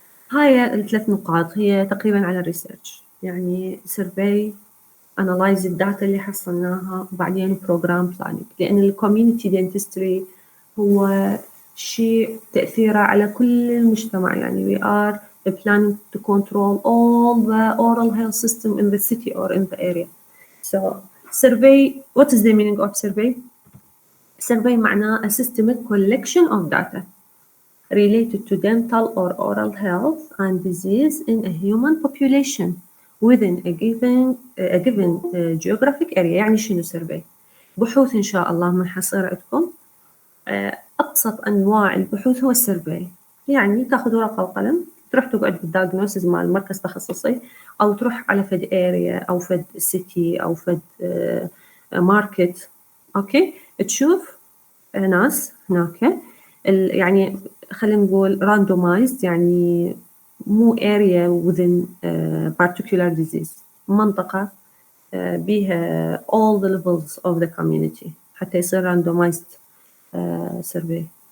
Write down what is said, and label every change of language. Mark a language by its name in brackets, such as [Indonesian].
[Arabic] هاي الثلاث نقاط هي تقريبا على الريسيرش، يعني survey analyze الداتا اللي حصلناها وبعدين program planning. لأن الكوميونتي dentistry هو شيء تأثيره على كل المجتمع. [English] يعني we are planning to control all the oral health system in the city or in the area. So survey, what is the meaning of survey? Survey معناه a systemic collection of data related to dental or oral health and disease in a human population within a given geographic area. [Arabic] يعني شنو survey؟ بحوث إن شاء الله منحصر عندكم. أبسط أنواع البحوث هو السيرفي. يعني تاخذ ورقة وقلم تروح تقعد بالدايجنوسيس مال مركز تخصصي أو تروح على فد اريا أو فد سيتي أو فد ماركت، أوكي، تشوف ناس هناك يعني خلينا نقول randomized، يعني مو [English] area within particular disease، [Arabic] منطقة بيها [English] all the levels of the community [Arabic] حتى يصير randomized survey.